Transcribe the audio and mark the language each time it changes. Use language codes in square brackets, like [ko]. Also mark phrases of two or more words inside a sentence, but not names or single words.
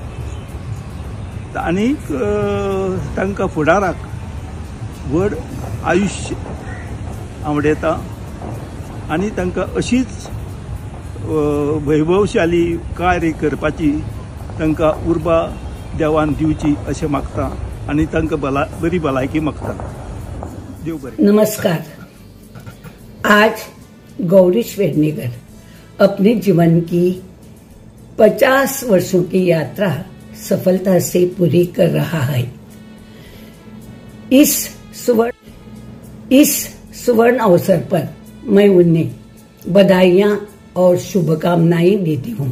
[kok] आनीक तांकां फुडाराक व्हड आयुश्य आवडेता आनी तांकां अशीच वैभवशाली कार्य करपाची तांकां उर्बा देवान दिवची अशें मागता आनी तांकां बरी भलायकी मागता. देव बरें. नमस्कार. [hi] आज गौरीश वेर्णेकर अपने जीवन की 50 वर्षों की यात्रा सफलता से पूरी कर रहा है. इस सुवर्ण अवसर पर मैं उन्हें बधाइयां और शुभकामनाएं देती हूं.